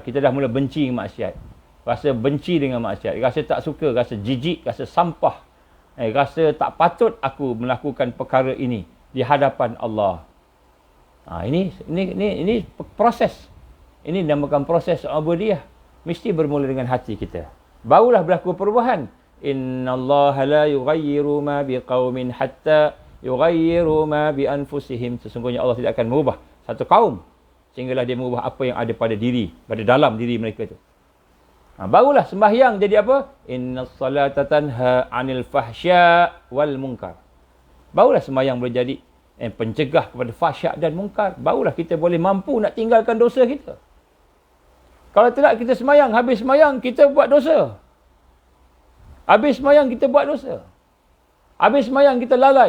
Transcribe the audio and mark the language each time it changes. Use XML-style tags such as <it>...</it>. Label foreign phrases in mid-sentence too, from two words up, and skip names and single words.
<ms>Kita dah mula benci maksiat. Rasa benci dengan maksiat, rasa tak suka, rasa jijik, rasa sampah, rasa tak patut aku melakukan perkara ini di hadapan Allah. Ini proses. Ini dinamakan proses ubudiyah. Mesti bermula dengan hati kita. Barulah berlaku perubahan.</ms> <ar>إن الله لا يغير ما بقوم حتى يغيروا ما بأنفسهم.</ar> <ms>Sesungguhnya Allah tidak akan mengubah satu kaum sehinggalah dia mengubah apa yang ada pada dalam diri mereka itu. Barulah sembahyang jadi apa?</ms> <ar>إن الصلاة تنهى عن الفحشاء والمنكر.</ar> <ms>Barulah sembahyang boleh jadi pencegah kepada fahsyak dan munkar. Barulah kita boleh mampu nak tinggalkan dosa kita. Kalau tidak kita sembahyang, habis sembahyang kita buat dosa. Habis sembahyang kita buat dosa. Habis sembahyang kita lalai.</ms>